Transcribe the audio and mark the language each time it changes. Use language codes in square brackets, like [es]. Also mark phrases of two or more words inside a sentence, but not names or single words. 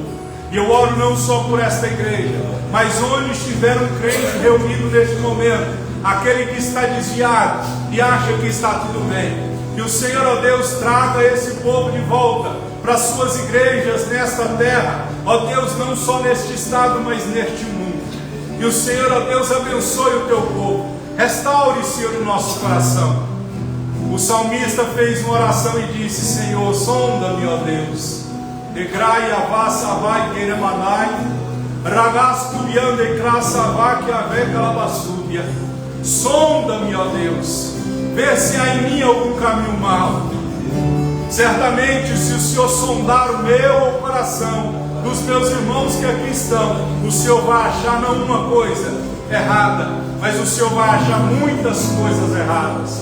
[pt] E eu oro não só por esta igreja, mas onde estiver um crente reunido neste momento, aquele que está desviado e acha que está tudo bem, que o Senhor, ó Deus, traga esse povo de volta para as suas igrejas nesta terra, ó Deus, não só neste estado, mas neste mundo. E o Senhor, ó Deus, abençoe o teu povo, restaure, Senhor, o nosso coração. O salmista fez uma oração e disse: Senhor, sonda-me, ó Deus, Egrai avassa vai queremanai, ragastu biande crassa vai aveca labassúbia. Sonda-me, ó Deus, vê se há em mim algum caminho mau. Certamente, se o Senhor sondar o meu coração, dos meus irmãos que aqui estão, o Senhor vai achar não uma coisa errada, mas o Senhor vai achar muitas coisas erradas.